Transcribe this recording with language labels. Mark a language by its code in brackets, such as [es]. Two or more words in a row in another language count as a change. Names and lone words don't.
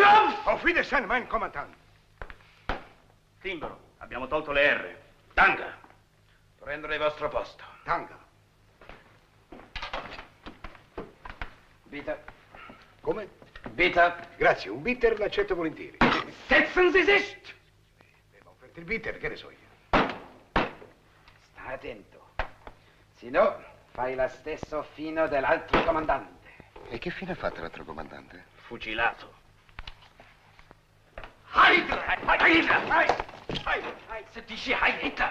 [de] Auf Wiedersehen, mein Kommandant. [it] Timbro, abbiamo tolto le R. Tanga, prendere il vostro posto. Tanga. [de] Bitte. [it] Come? [de] Bitte. [it] Grazie, un bitter l'accetto volentieri. [de] Setzen Sie sich! [it] Ma offerti il bitter, che ne so io? attento. Se no, fai la stessa fine dell'altro comandante. E che fine ha fatto l'altro comandante? Fucilato. Se dici Hitler!